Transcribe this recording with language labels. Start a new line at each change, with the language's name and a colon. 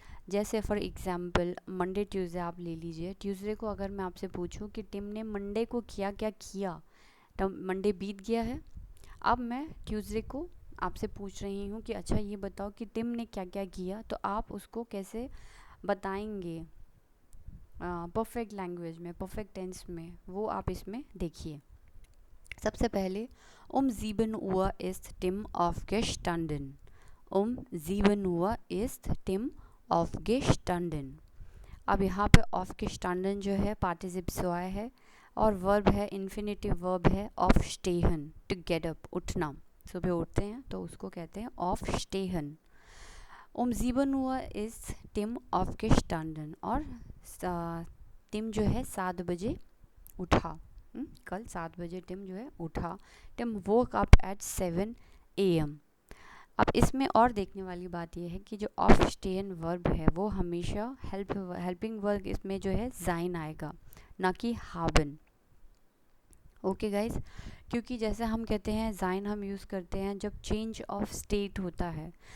Hindi: जैसे for example Monday Tuesday आप ले लीजिए। ट्यूसडे को अगर मैं आपसे पूछूं कि टिम ने मंडे को क्या क्या किया, तो मंडे बीत गया है। अब मैं ट्यूसडे को आपसे पूछ रही हूँ कि अच्छा ये बताओ कि टिम ने क्या क्या किया, तो आप उसको कैसे बताएंगे परफेक्ट लैंग्वेज में, परफेक्ट टेंस में, वो आप इसमें देखिए। सबसे पहले
German: 7 Uhr ist Tim aufgestanden। 7 Uhr ist Tim aufgestanden।
Hindi: अब यहाँ पे aufgestanden जो है पार्टिसिप सोए है और वर्ब है, इन्फिनेटिव वर्ब है aufstehen, टू गेट अप, उठना, सुबह उठते हैं तो उसको कहते हैं aufstehen।
German: 7 Uhr ist Tim aufgestanden,
Hindi: और टिम जो है 7 बजे उठा। कल 7 बजे टिम जो है उठा।
English: Tim woke up at 7 AM।
Hindi: अब इसमें और देखने वाली बात यह है कि जो ऑफस्टेन वर्ब है वो हमेशा हेल्पिंग वर्ब इसमें जो है जाइन आएगा, ना कि हाबन। ओके गाइज, क्योंकि जैसे हम कहते हैं जाइन हम यूज़ करते हैं जब चेंज ऑफ स्टेट होता है।